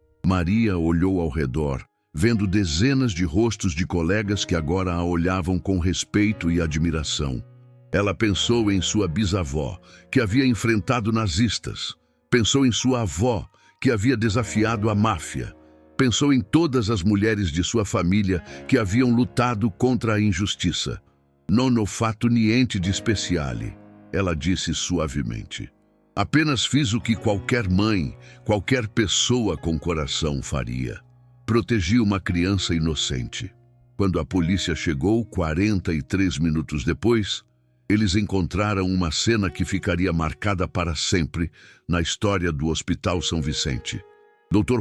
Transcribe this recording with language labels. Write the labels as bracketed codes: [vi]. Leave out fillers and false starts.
[pt] Maria olhou ao redor, vendo dezenas de rostos de colegas que agora a olhavam com respeito e admiração. Ela pensou em sua bisavó, que havia enfrentado nazistas. Pensou em sua avó, que havia desafiado a máfia. Pensou em todas as mulheres de sua família que haviam lutado contra a injustiça. [it] "Non ho fatto niente di speciale", ela disse suavemente. [pt] "Apenas fiz o que qualquer mãe, qualquer pessoa com coração faria. Protegi uma criança inocente." Quando a polícia chegou, 43 minutos depois, eles encontraram uma cena que ficaria marcada para sempre na história do Hospital São Vicente. Dr.